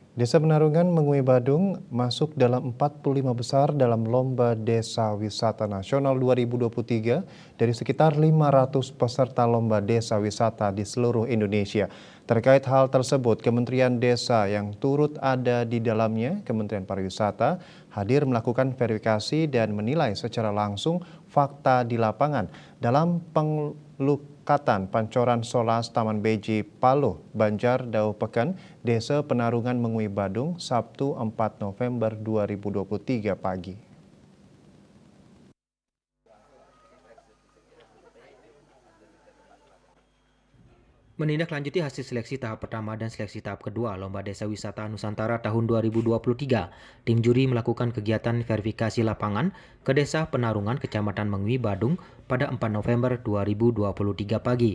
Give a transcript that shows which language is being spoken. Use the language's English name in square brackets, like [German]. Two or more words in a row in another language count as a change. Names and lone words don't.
[Indonesian] Desa Penarungan Mengui Badung masuk dalam 45 besar dalam Lomba Desa Wisata Nasional 2023 dari sekitar 500 peserta Lomba Desa Wisata di seluruh Indonesia. Terkait hal tersebut, Kementerian Desa yang turut ada di dalamnya, Kementerian Pariwisata, hadir melakukan verifikasi dan menilai secara langsung fakta di lapangan dalam pengelukatan Pancoran Solas Taman Beji Paloh, Banjar Dau Peken, Desa Penarungan Mengui Badung, Sabtu 4 November 2023 pagi. Menindaklanjuti hasil seleksi tahap pertama dan seleksi tahap kedua Lomba Desa Wisata Nusantara tahun 2023, tim juri melakukan kegiatan verifikasi lapangan ke Desa Penarungan, Kecamatan Mengui, Badung pada 4 November 2023 pagi.